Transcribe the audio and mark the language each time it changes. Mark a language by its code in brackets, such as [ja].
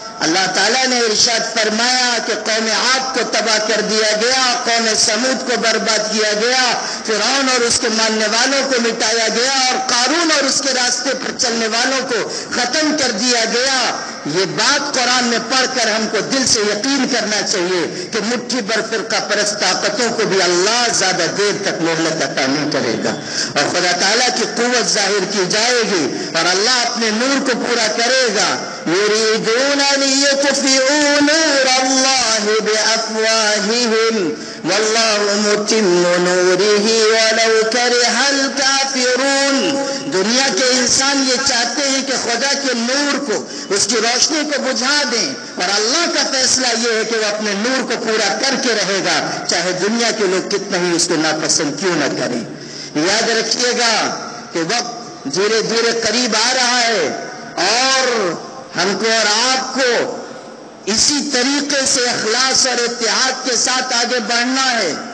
[ur] اللہ تعالیٰ نے ارشاد فرمایا کہ قوم عاد کو تباہ کر دیا گیا, قوم سمود کو برباد کیا گیا, فرعون اور اس کے ماننے والوں کو مٹایا گیا, اور قارون اور اس کے راستے پر چلنے والوں کو ختم کر دیا گیا. یہ بات قرآن میں پڑھ کر ہم کو دل سے یقین کرنا چاہیے کہ مٹھی بھر فرقہ پرست طاقتوں کو بھی اللہ زیادہ دیر تک مہلت عطا نہیں کرے گا, اور خدا تعالیٰ کی قوت ظاہر کی جائے گی اور اللہ اپنے نور کو پورا کرے گا. [ar] يريدون أن يطفئوا نور الله بأفواههم والله متم نوره ولو كره الكافرون. [ur] دنیا کے انسان یہ چاہتے ہیں کہ خدا کے نور کو, اس کی روشنی کو بجھا دیں, اور اللہ کا فیصلہ یہ ہے کہ وہ اپنے نور کو پورا کر کے رہے گا چاہے دنیا کے لوگ کتنا ہی اس کو ناپسند کیوں نہ کریں. یاد رکھیے گا کہ وقت دھیرے دھیرے قریب آ رہا ہے, اور ہم کو اور آپ کو اسی طریقے سے اخلاص اور اتحاد کے ساتھ آگے بڑھنا ہے.